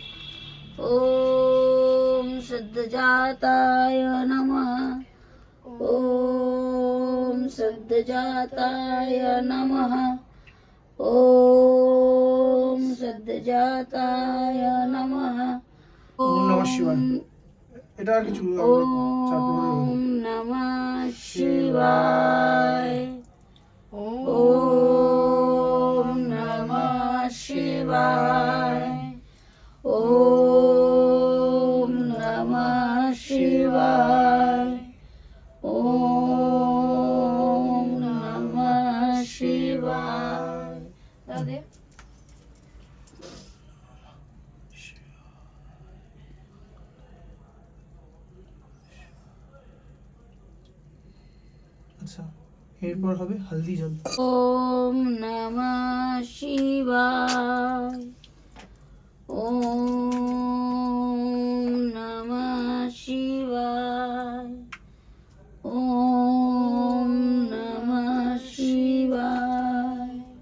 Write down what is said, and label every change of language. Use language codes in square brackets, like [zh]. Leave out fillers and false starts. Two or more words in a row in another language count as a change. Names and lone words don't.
[sa] ওম সদ্যজাতায় নমঃ। ওম সদ্যজাতায় নমঃ। ওম সদ্যজাতায় নমঃ। ওম নমঃ শিবায়। [bn] এটা আর কিছু [sa] ওম নমঃ শিবায়। ওম নমঃ শিবায়। ওম নমঃ শিবায়। ওম নমঃ শিবায়। দাদা [bn] আচ্ছা, এরপর হবে হলদি জল। [sa] ওম নমঃ শিবায়। ওম নমঃ শিবায়। ওম নমঃ শিবায়।